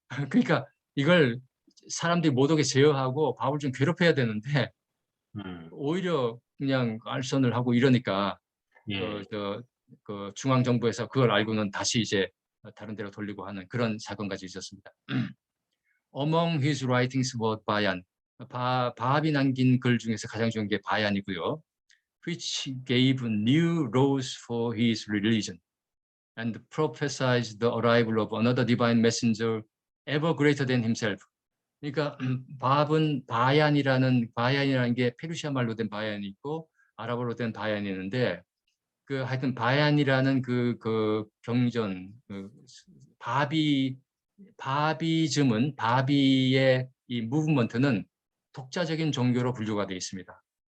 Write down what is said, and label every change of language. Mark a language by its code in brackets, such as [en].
[ko] 그러니까 이걸 사람들이 못 오게 제어하고 밥을 좀 괴롭혀야 되는데 음. 오히려 그냥 알선을 하고 이러니까 예. 그 중앙정부에서 그걸 알고는 다시 이제 다른 데로 돌리고 하는 그런 사건까지 있었습니다. [en] Among his writings was 바얀. [ko] 바합이 남긴 글 중에서 가장 좋은 게 바얀이고요. [en] Which gave new laws for his religion and prophesied the arrival of another divine messenger ever greater than himself. [ko] 그러니까 바얀이라는 게 페르시아 말로 된 바얀이 있고 아랍어로 된 바얀이 있는데 그 하여튼 바얀이라는 그 경전 바비즘은 바비의 이 무브먼트는 독자적인 종교로 분류가 되어 있습니다.